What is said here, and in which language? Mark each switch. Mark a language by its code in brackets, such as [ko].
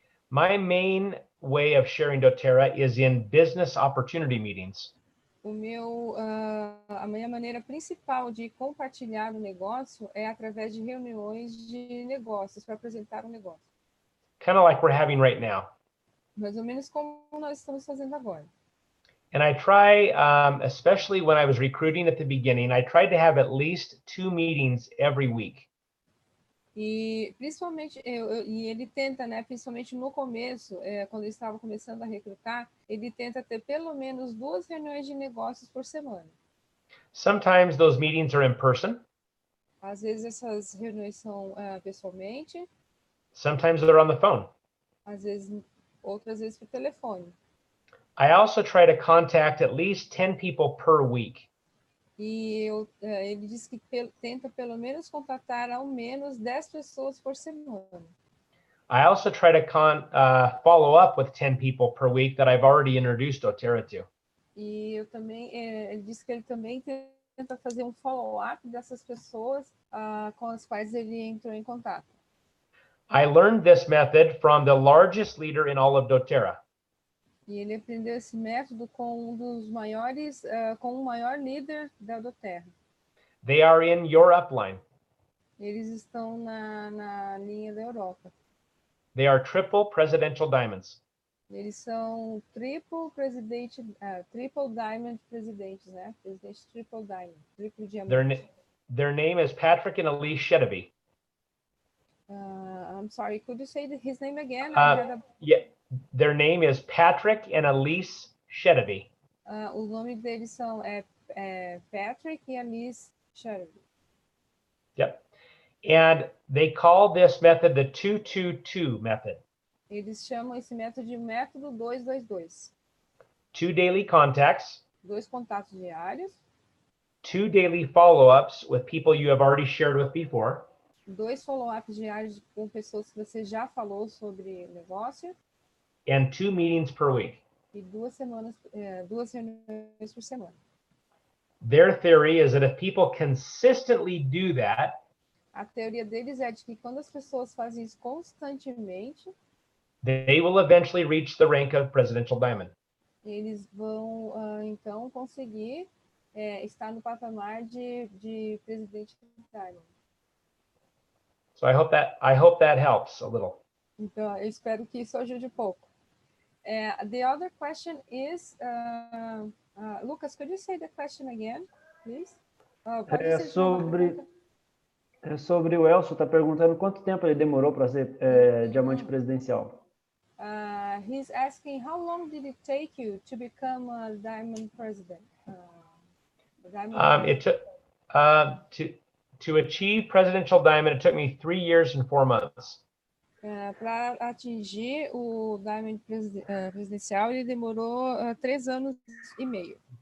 [en] My main way of sharing Doterra is in business opportunity meetings. [pt] A minha maneira principal de compartilhar o negócio é através de reuniões de negócios, para apresentar um negócio. [en] Kind of like we're having right now. [pt] Mais ou menos como nós estamos fazendo agora. [en] And I try, especially when I was recruiting at the beginning, I tried to have at least 2 meetings every week. [pt] E principalmente, e ele tenta, né, principalmente no começo, quando ele estava começando a recrutar, ele tenta ter pelo menos 2 reuniões de negócios por semana. [en] Sometimes those meetings are in person. [pt] Às vezes essas reuniões são pessoalmente. [en] Sometimes they're on the phone. [pt] Às vezes, outras vezes por telefone. [en] I also try to contact at least 10 people per week. [pt] E ele diz que tenta pelo menos contatar ao menos 10 pessoas por semana. [en] I also try to follow up with 10 people per week that I've already introduced Doterra to. [pt] E eu também, ele diz que ele também tenta fazer um follow-up dessas pessoas com as quais ele entrou em contato. [en] I learned this method from the largest leader in all of Doterra. [pt] E ele aprendeu esse método com um dos maiores, com o maior líder da Doterra. [en] They are in your upline. [pt] Eles estão na linha da Europa. [en] They are triple presidential diamonds. [pt] Eles são triple diamond presidentes, né? Presidente triple diamond, triplo diamante. [en] Their name is Patrick and Elise Shedaby. I'm sorry, could you say his name again? Yeah, their name is Patrick and Elise Shedaby. [pt] O nome deles são Patrick e Elise Shedaby. [en] Yep. And they call this method the 222 method. [pt] Eles chamam esse método de método 222. [en] 2 daily contacts. [pt] 2 contatos diários. [en] 2 daily follow-ups with people you have already shared with before. [pt] 2 follow-ups diários com pessoas que você já falou sobre negócio. [en] And 2 meetings per week. [pt] E 2 reuniões por semana. [en] Their theory is that if people consistently do that, [pt] a teoria deles é de que quando as pessoas fazem isso constantemente, [en] they will eventually reach the rank of presidential diamond. [pt] Eles vão então conseguir estar no patamar de presidente diamond. [en] So I hope that helps a little. [pt] Então, eu espero que isso ajude um pouco. [en] The other question is, Lucas, could you say the question again, please? [pt] Sobre o Elcio, está perguntando quanto tempo ele demorou para ser diamante presidencial. [en] He's asking how long did it take you to become a diamond president? It took to achieve presidential diamond. It took me 3 years and 4 months. [pt] Para atingir o diamond presidencial, ele demorou 3 anos e meio.